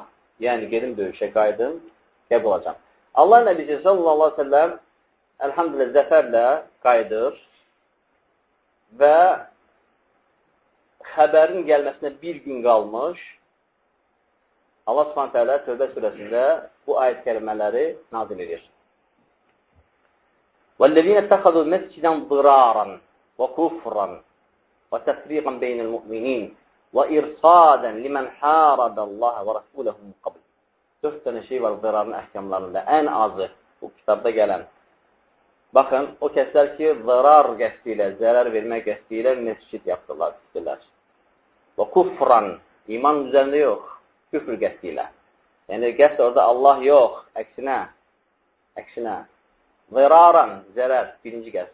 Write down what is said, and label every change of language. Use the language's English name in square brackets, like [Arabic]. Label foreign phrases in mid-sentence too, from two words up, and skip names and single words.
[Azerbaijani] Yəni, gedim döyüşə, qayıdım, qəbul olacaq. Allah Nəbisi [Arabic] صلى الله عليه وسلم [Azerbaijani] əlhamdülillah zəfərlə qayıdır və xəbərin gəlməsinə bir gün qalmış Allah Subhanahu Teala Tövbə surəsində bu ayət kəlmələri nazil edir. [Arabic] وَالَّذِينَ اتَّخَذُوا مَسْجِدًا ضِرَارًا وَكُفْرًا وَتَفْرِيقًا بَيْنَ الْمُؤْمِنِينَ وَإِرْصَادًا لِمَنْ حَارَبَ اللَّهَ وَرَسُولَهُ مِنْ قَبْلِ. [Azerbaijani] 4 dənə şey var zirarın əhkamlarında. Ən azı bu kitabda gələn. Baxın, o kəslər ki, zirar qəsdi ilə, zərər vermək qəsdi ilə məscid yapdırlar, istəyirlər. Və kufran, iman üzərində yox, küfür qəsdi ilə. Yəni, qəsd orada Allah yox, əksinə. Ziraran, zərər, birinci qəsd.